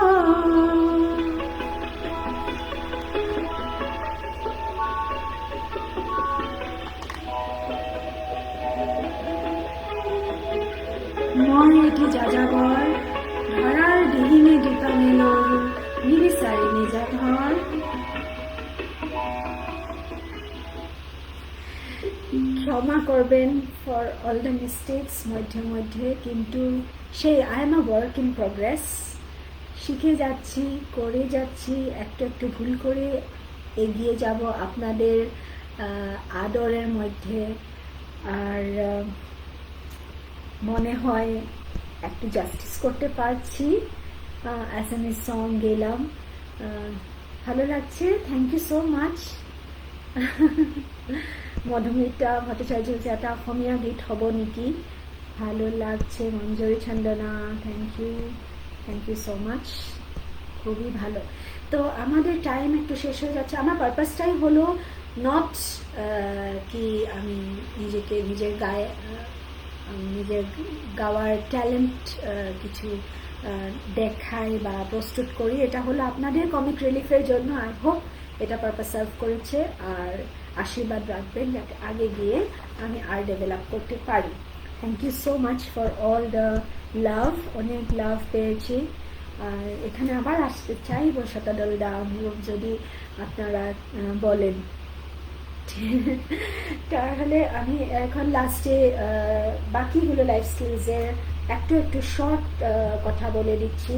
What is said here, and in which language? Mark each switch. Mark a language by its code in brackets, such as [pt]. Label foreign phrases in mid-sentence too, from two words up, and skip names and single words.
[as] মই এটি যাযাবৰ ধৰাৰ দিহিনে দোকানে লৰো, নিবিচাৰি নিজা ঘৰ। [bn] ক্ষমা করবেন [en] for all the mistakes [bn] মধ্যে মধ্যে, কিন্তু সেই [en] I am a work in progress, [bn] শিখে যাচ্ছি, করে যাচ্ছি, একটু একটু ভুল করে এগিয়ে যাব আপনাদের আদরের মধ্যে। আর মনে হয় একটু জাস্টিস করতে পারছি, [en] Assamese song [bn] গেলাম, ভালো লাগছে, [en] thank you so much. [as] মধুমিতা ভট্টাচার্য এটা অসমীয়া গীত হ'ব নেকি, [bn] ভালো লাগছে। মঞ্জুরি চন্দনা, [en] thank you so much, [bn] খুবই ভালো। তো আমাদের টাইম একটু শেষ হয়ে যাচ্ছে। আমার পারপাসটাই হলো নট কি আমি নিজের নিজের গাওয়ার ট্যালেন্ট কিছু দেখাই বা প্রস্তুত করি, এটা হলো আপনাদের কমিক রিলিফের জন্য। [en] I hope [bn] এটা [en] purpose serve [bn] করেছে, আর আশীর্বাদ রাখবেন যাতে আগে গিয়ে আমি আর ডেভেলপ করতে পারি। [en] thank you so much for all the love, [bn] অনেক লাভ পেয়েছি। আর এখানে আবার আসতে চাইব শতদল ডাউন যদি আপনারা বলেন। তাহলে আমি এখন লাস্টে বাকিগুলো লাইফ স্কিলসের একটু একটু শর্ট কথা বলে দিচ্ছি।